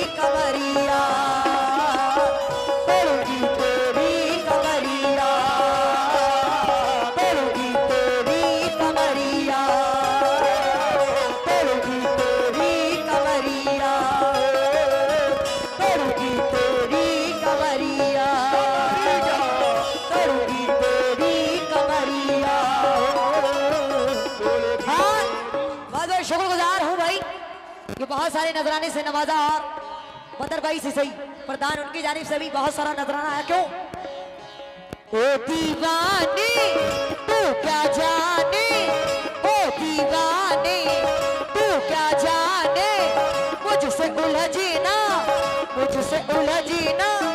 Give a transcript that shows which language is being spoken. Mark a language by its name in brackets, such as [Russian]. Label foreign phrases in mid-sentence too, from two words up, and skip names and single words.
[Hindi] कमरिया, तोड़ूंगी तेरी कमरिया, तोड़ूंगी तेरी कमरिया, तोड़ूंगी तेरी कमरिया, तोड़ूंगी तेरी कमरिया, तोड़ूंगी तेरी कमरिया। हाँ बहुत बहुत शुक्रगुजार हूँ भाई कि बहुत सारे नजराने से नवाजा। और बदर भाई से सही प्रधान उनकी जानिब से भी बहुत सारा नजराना आया। क्यों ओ दीवाने तू क्या जाने, ओ दीवाने तू क्या जाने, मुझसे उलझना मुझसे उलझना।